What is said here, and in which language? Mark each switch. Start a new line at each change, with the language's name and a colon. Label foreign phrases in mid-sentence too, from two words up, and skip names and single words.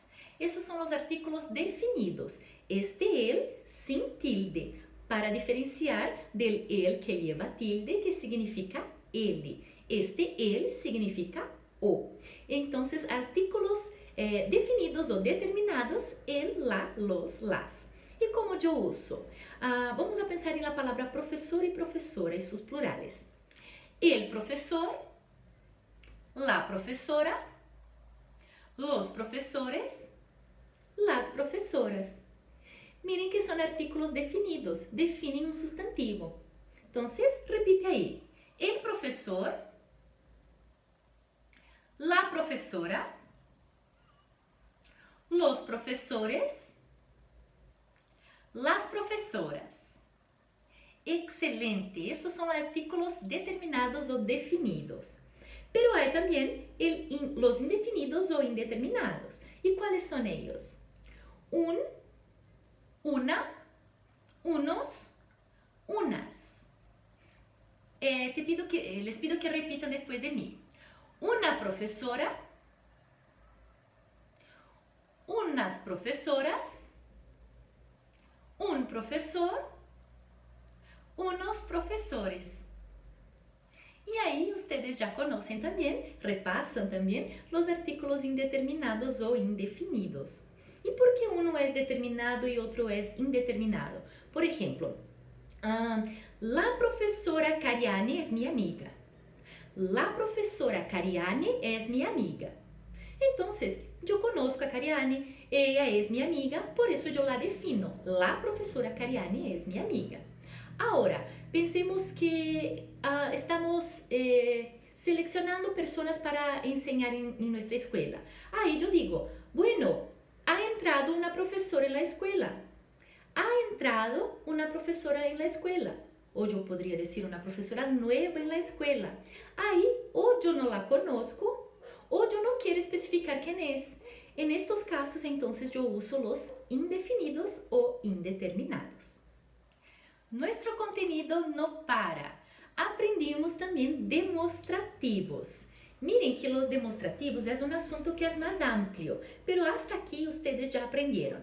Spanish: Esos son los artículos definidos. Este el sin tilde, para diferenciar del el que lleva tilde, que significa ele. Este el significa o. Entonces, artículos definidos o determinados, el, la, los, las.
Portuguese: E como eu uso? Vamos a pensar em la palavra professor e professora e seus plurales.
Spanish: El profesor, la profesora, los profesores, las profesoras. Miren que
Portuguese: são
Spanish: artículos definidos,
Portuguese: definem um substantivo.
Spanish: Então, repite aí. El professor, la professora, los profesores, las profesoras. Excelente,
Portuguese: esses são
Spanish: artículos determinados
Portuguese: ou definidos.
Spanish: Pero hay también los indefinidos o indeterminados. ¿Y cuáles son ellos? Un, una, unos, unas. Les pido que repitan después de mí. Una profesora, unas profesoras, un profesor, unos profesores.
Portuguese: E aí, ustedes já conhecem também, repassam também, os
Spanish: artículos indeterminados
Portuguese: ou indefinidos. E por que um é determinado e outro é indeterminado? Por exemplo, la professora Cariane é minha amiga. La professora Cariane é minha amiga. Então, eu conosco a Cariane, ela é minha amiga, por isso eu la defino. La professora Cariane é minha amiga. Agora, pensemos que estamos selecionando pessoas para ensinar em nossa escola. Aí eu digo,
Spanish: bueno, ha entrado
Portuguese: uma professora na escola.
Spanish: Ha entrado
Portuguese: uma professora na escola. Ou eu poderia dizer uma professora nova na escola. Aí, ou eu não
Spanish: la conozco,
Portuguese: ou eu não quero especificar quem é.
Spanish: En estos casos, entonces,
Portuguese: eu uso
Spanish: los indefinidos
Portuguese: ou indeterminados.
Spanish: Nuestro contenido no para. aprendimos también demostrativos. Miren que los demostrativos es un asunto que es más amplio, pero hasta aquí ustedes ya aprendieron.